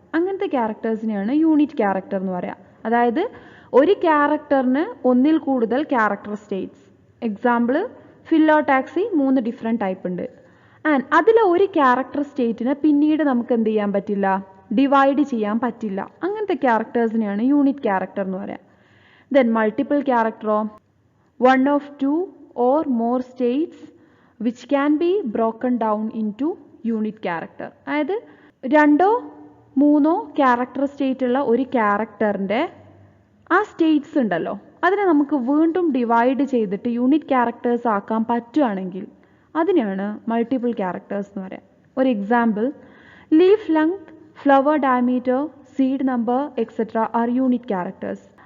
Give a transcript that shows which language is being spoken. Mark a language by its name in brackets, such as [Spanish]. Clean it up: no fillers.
[Malayalam] അങ്ങനത്തെ ക്യാരക്ടേഴ്സിനെയാണ് unit character എന്ന് പറയുക. അതായത് ഒരു ക്യാരക്ടറിന് ഒന്നിൽ കൂടുതൽ character States. Example phyllo taxi 3 different type ഉണ്ട്. ആൻഡ് അതിലെ ഒരു ക്യാരക്ടർ സ്റ്റേറ്റിനെ പിന്നീട് നമുക്ക് എന്ത് ചെയ്യാൻ പറ്റില്ല, ഡിവൈഡ് ചെയ്യാൻ പറ്റില്ല. അങ്ങനത്തെ ക്യാരക്ടേഴ്സിനെയാണ് യൂണിറ്റ് ക്യാരക്ടർ എന്ന് പറയുക. [English] Then multiple ക്യാരക്ടറോ, one of 2 or more states which can be broken down into unit character. [Malayalam] അതായത് 2 or 3 ക്യാരക്ടർ സ്റ്റേറ്റ് ഉള്ള ഒരു ക്യാരക്ടറിൻ്റെ ആ സ്റ്റേറ്റ്സ് ഉണ്ടല്ലോ, അതിനെ നമുക്ക് വീണ്ടും ഡിവൈഡ് ചെയ്തിട്ട് യൂണിറ്റ് ക്യാരക്ടേഴ്സ് ആക്കാൻ പറ്റുകയാണെങ്കിൽ അതിനെയാണ് മൾട്ടിപ്പിൾ ക്യാരക്ടേഴ്സ് എന്ന് പറയാം. ഒരു [English] Example, leaf length, flower diameter, seed number etcetera are unit characters.